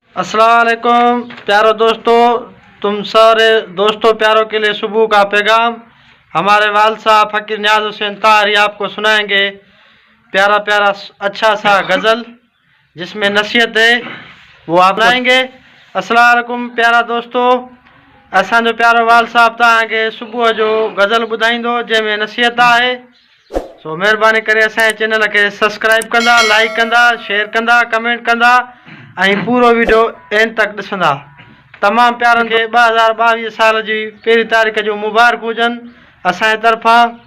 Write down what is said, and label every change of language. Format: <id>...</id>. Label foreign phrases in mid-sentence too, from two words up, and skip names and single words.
<ur>السلام علیکم پیارو دوستو، تم سارے دوستوں پیاروں کے لیے صبح کا پیغام۔ ہمارے والد صاحب فقیر نیاز حسین طاہری آپ کو سنائیں گے پیارا پیارا س-، اچھا سا غزل جس میں نصیحت ہے، وہ آپ سنائیں گے۔</ur> <sd>السلام علیکم پیارا دوستو، اسان جو پیارو والد صاحب توهان کي صبح جو غزل ٻڌائيندو، جنهن ۾ نصيحت آهي۔ سو مهرباني ڪري اسان جي چينل کي سبسڪرائيب ڪندا، لائيڪ ڪندا، شيئر ڪندا، ڪمينٽ ڪندا ۽ پورو وڊيو اينڊ تڪ ڏسندا۔ تمام پيارن کي ٻه هزار ٻاويهه سال جي پهرين تاريخ جو مبارڪ هجن اسان جي طرفان۔</sd>